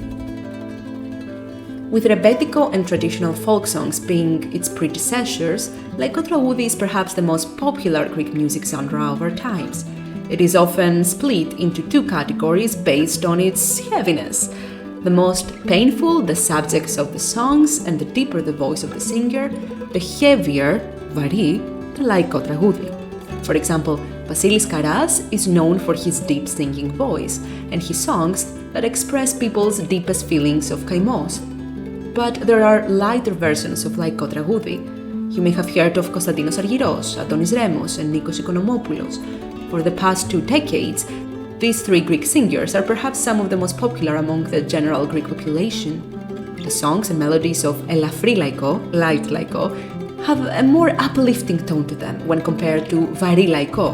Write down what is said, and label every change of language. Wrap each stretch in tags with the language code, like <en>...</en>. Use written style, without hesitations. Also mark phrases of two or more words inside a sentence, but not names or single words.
<en>With rebetiko and traditional folk songs being its predecessors,</en> <el>λαϊκό τραγούδι</el> <en>is perhaps the most popular Greek music genre of our times. It is often split into two categories based on its heaviness. The most painful the subjects of the songs and the deeper the voice of the singer, the heavier,</en> <el>βαρύ, the λαϊκό τραγούδι.</el> <en>For example, Vasilis Karas is known for his deep singing voice and his songs that express people's deepest feelings of kaimos. But there are lighter versions of</en> <el>λαϊκό τραγούδι.</el> <en>You may have heard of Konstantinos Argyros, Adonis Remos, and Nikos Ikonomopoulos. For the past 2 decades, these 3 Greek singers are perhaps some of the most popular among the general Greek population. The songs and melodies of</en> <el>ελαφρύ λαϊκό,</el> <en>light laiko, have a more uplifting tone to them when compared to</en> <el>βαρύ λαϊκό.</el>